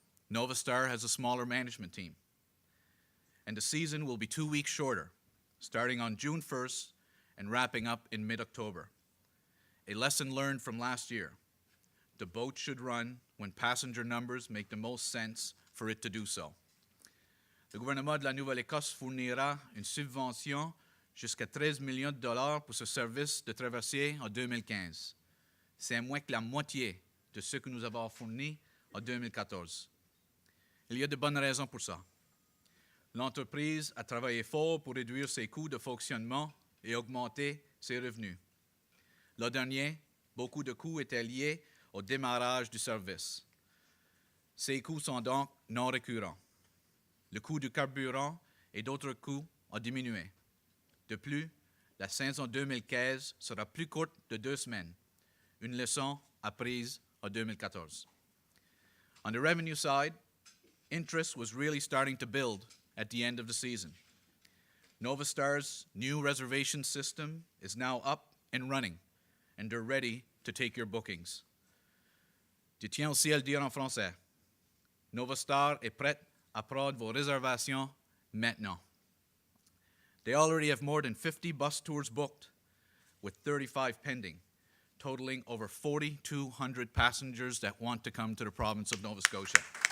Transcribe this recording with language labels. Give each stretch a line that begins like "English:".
English: Nova Star has a smaller management team. And the season will be 2 weeks shorter, starting on June 1st and wrapping up in mid-October. A lesson learned from last year. The boat should run when passenger numbers make the most sense for it to do so.
French: Le gouvernement de la Nouvelle-Écosse fournira une subvention jusqu'à 13 millions de dollars pour ce service de traversier en 2015. C'est moins que la moitié de ce que nous avons fourni en 2014. Il y a de bonnes raisons pour ça. L'entreprise a travaillé fort pour réduire ses coûts de fonctionnement et augmenter ses revenus. L'an dernier, beaucoup de coûts étaient liés au démarrage du service. Ces coûts sont donc non récurrents. Le coût du carburant et d'autres coûts ont diminué. De plus, la saison 2015 sera plus courte de 2 semaines, une leçon apprise en 2014.
English: On the revenue side, interest was really starting to build at the end of the season. Nova Star's new reservation system is now up and running, and they're ready to take your bookings.
French: Je tiens aussi à le dire en français. Nova Star est prête à prendre vos réservations maintenant.
English: They already have more than 50 bus tours booked, with 35 pending, totaling over 4,200 passengers that want to come to the province of Nova Scotia.